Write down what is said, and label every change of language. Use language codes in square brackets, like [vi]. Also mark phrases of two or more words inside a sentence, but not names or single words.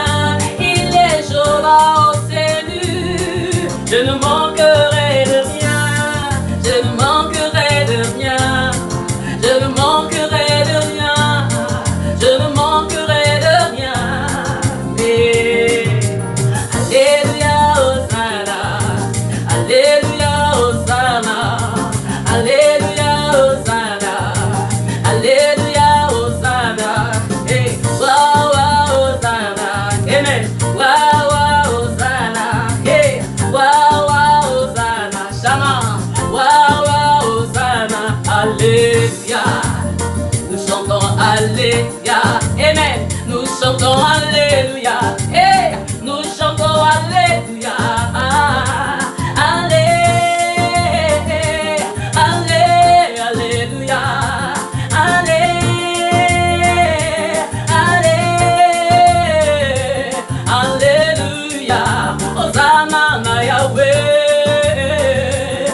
[fr] Il est chauffage, au salut, je ne manquerai de rien. Je ne manquerai de rien. Je ne manquerai de rien. Je ne manquerai de rien. Mais alléluia, Hosanna. Alléluia, Hosanna. Alléluia, Hosanna. Alléluia, Hosanna. Hey, wow, wow, Hosanna. Amen. Wow, wow, Hosanna. Hey, wow, wow, Hosanna. Shammah. Wow, wow, Hosanna. Alléluia. Nous chantons Alléluia. Amen. Nous chantons Alléluia. Hey, nous chantons Alléluia. Allé, allé, Alléluia. Allé, allé, Alléluia. [ln] Hosanna na Yahweh.